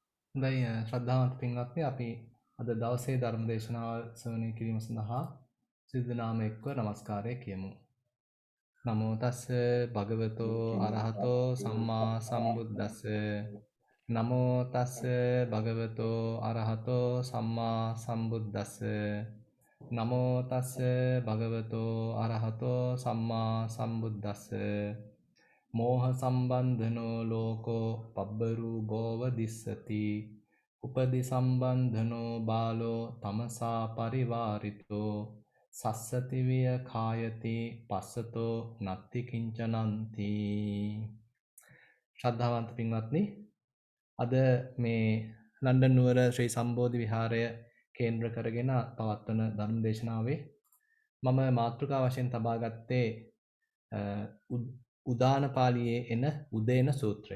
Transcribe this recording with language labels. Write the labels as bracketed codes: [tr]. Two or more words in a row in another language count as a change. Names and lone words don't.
[si] හොඳයි ශ්‍රද්ධාවන්ත පින්වත්නි අපි අද දවසේ ධර්ම දේශනාව ශ්‍රවණය කිරීම සඳහා සිද්ධ නාම එක්ව নমස්කාරය කියමු. [pi] නමෝ තස්ස භගවතෝ අරහතෝ සම්මා සම්බුද්දස්ස නමෝ තස්ස භගවතෝ අරහතෝ සම්මා සම්බුද්දස්ස නමෝ තස්ස භගවතෝ අරහතෝ සම්මා සම්බුද්දස්ස මෝහ සම්බන්ධනෝ ලෝකෝ පබ්බරූපෝව දිස්සති උපදි සම්බන්ධනෝ බාලෝ තමසා පරිවාරිතෝ සස්සති විය කායති පස්සතෝ නත්ති කිංචනන්ති. [si] ශ්‍රද්ධාවන්ත පින්වත්නි, අද මේ ලන්ඩන් නුවර ශ්‍රී සම්බෝධි විහාරය කේන්ද්‍ර කරගෙන පවත්වන ධර්ම දේශනාවේ මම මාතෘකා වශයෙන් තබා ගත්තේ උදාන පාළියේ එන උදේන සූත්‍රය.